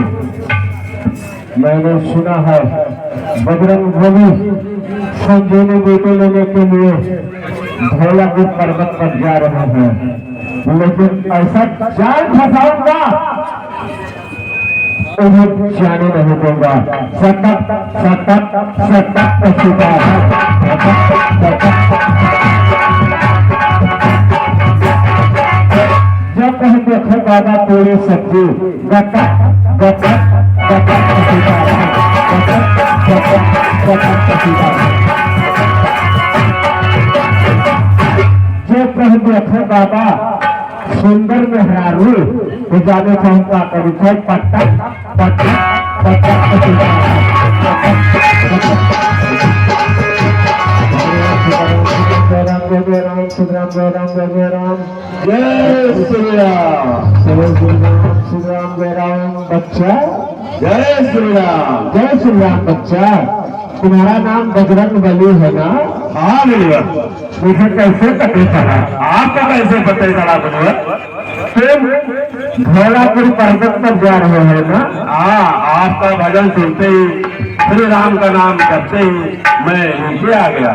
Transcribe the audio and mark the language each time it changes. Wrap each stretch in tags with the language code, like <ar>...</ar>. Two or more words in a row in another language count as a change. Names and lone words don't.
<hi>मैंने सुना है बजरंग बली संजीवनी बेटे लेने के लिए धौलापुर पर्वत पर जा रहे हैं, लेकिन ऐसा जाल फंसाऊंगा उन्हें जाने नहीं दूंगा। सतत सतत सतत पछुता जब कहीं देखो बाबा पूरी सब्जी गटा गटा गटा पछुता गटा गटा गटा पछुता जब कहीं देखो बाबा सुंदर मेहरारू तो जाने से हम क्या करूँ पट्टा पट्टा पट्टा पछुता जय राम श्री राम जय राम जय राम जय श्री राम श्री राम जय राम। बच्चा जय श्री राम। बच्चा तुम्हारा नाम बजरंग बली है ना? हाँ मुनिवर। मुझे कैसे पता चला? आपको कैसे पता चला मुनिवर? तुम धौलापुर पर्वत पर जा रहे हैं ना? हाँ, आपका भजन सुनते ही श्री राम का नाम करते ही मैं नीचे आ गया।</hi>